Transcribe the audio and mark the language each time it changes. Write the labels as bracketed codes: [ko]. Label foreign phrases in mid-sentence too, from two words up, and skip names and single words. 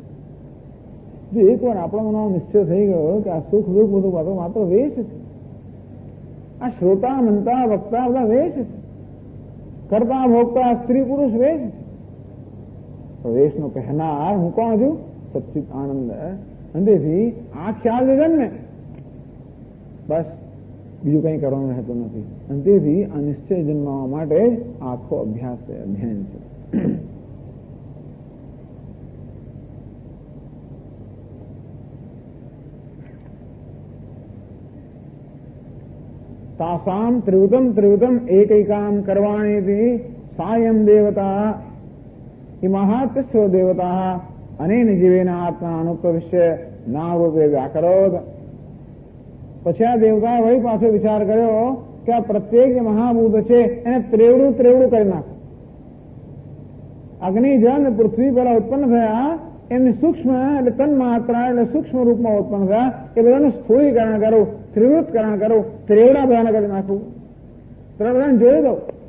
[gu] જો એકવાર આપણો મનમાં નિશ્ચય થઈ ગયો કે આ સુખ દુઃખ બધું માત્ર વેશ છે, આ શ્રોતા મનતા વક્તા બધા વેશ છે, કરતા ભોગતા સ્ત્રી પુરુષ વેશ છે. તો વેશનો પહેનાર હું કોણ છું? સચ્ચિત આનંદ. અંતેથી આ ખ્યાલ લીધે ને બસ બીજું કંઈ કરવાનું રહેતું નથી. અંતેથી આ નિશ્ચય જન્મવા માટે આખો અભ્યાસ છે, અધ્યયન છે. [sa] तासाम त्रिवृतम एकैकाम करवाणीति सायं देवता इमाहात्स्व देवता अनेन जीवेन आत्मा अनुप्रविश्य नारूपे व्याकरोत. [gu] પછી આ દેવતાએ વળી પાછો વિચાર કર્યો કે આ પ્રત્યેક જે મહાભૂત છે એને ત્રેવડું કરી નાખો. અગ્નિ જળ અને પૃથ્વી પેલા ઉત્પન્ન થયા એમની સૂક્ષ્મ એટલે તન માત્રા એટલે સૂક્ષ્મ રૂપમાં ઉત્પન્ન થયા એ બધાનું સ્થૂળીકરણ કરું, ત્રિવૃતકરણ કરું, ત્રેવડા બધાને કરી નાખું, બધાને જોડી દઉં.